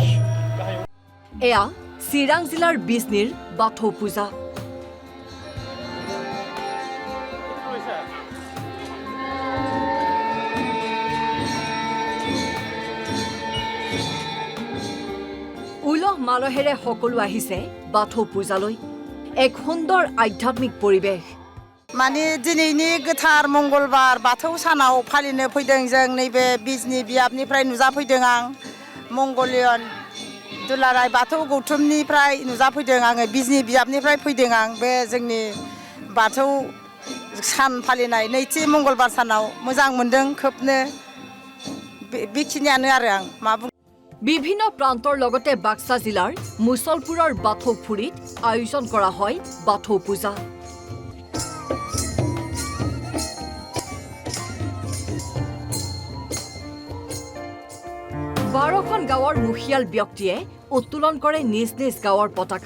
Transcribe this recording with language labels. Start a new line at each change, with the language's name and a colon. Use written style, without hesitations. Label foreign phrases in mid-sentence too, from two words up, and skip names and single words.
Assamese: এয়া চিৰাং জিলাৰ বিজনীৰ বাথৌ পূজা উলহ মালহেৰে সকলো আহিছে বাথৌ পূজালৈ এক সুন্দৰ আধ্যাত্মিক পৰিৱেশ
Bodo: माने दिनैनि गोथार मंगलबार बाथौ सानाव फालिनो फैदों जों नैबे बिजनी बियाबनिफ्राय नुजाफैदों आं मंगलियन दुलाराय बाथौ गौथुमनिफ्राय नुजाफैदों आङो बिजनी बियाबनिफ्राय फैदों आं बे जोंनि बाथौ सान फालिनाय नैथि मंगलबार सानाव मोजां मोनदों खोबनो बेखिनियानो आरो आं मा बुं
Assamese: বিভিন্ন প্ৰান্তৰ লগতে বাক্সা জিলাৰ মুছলপুৰৰ বাথৌ ফুৰিত আয়োজন কৰা হয় বাথৌ পূজা বাৰখন গাঁৱৰ মুখিয়াল ব্যক্তিয়ে উত্তোলন কৰে নিজ নিজ গাঁৱৰ পতাকা